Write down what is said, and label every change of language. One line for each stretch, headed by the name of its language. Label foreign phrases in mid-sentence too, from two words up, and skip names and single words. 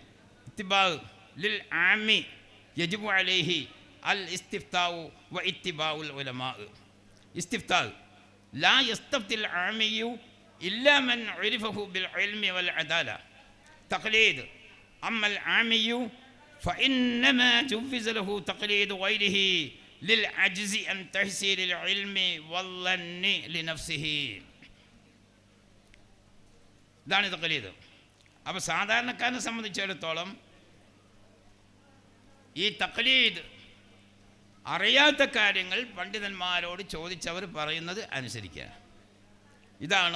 Arabic: اتباع للعامي يجب عليه الاستفتاء واتباع العلماء. استفتاء لا يستفتي العامي إلا من عرفه بالعلم والعدالة. تقليد أما العامي فإنما جوز له تقليد غيره للعجز عن تحصيل العلم والظن لنفسه.
Malayalam: ഇതാണ് തഖ്ലീദ്. അപ്പോൾ സാധാരണക്കാരനെ സംബന്ധിച്ചിടത്തോളം ഈ തഖ്ലീദ് അറിയാത്ത കാര്യങ്ങൾ പണ്ഡിതന്മാരോട് ചോദിച്ചവർ പറയുന്നത് അനുസരിക്കുക. ഇതാണ്.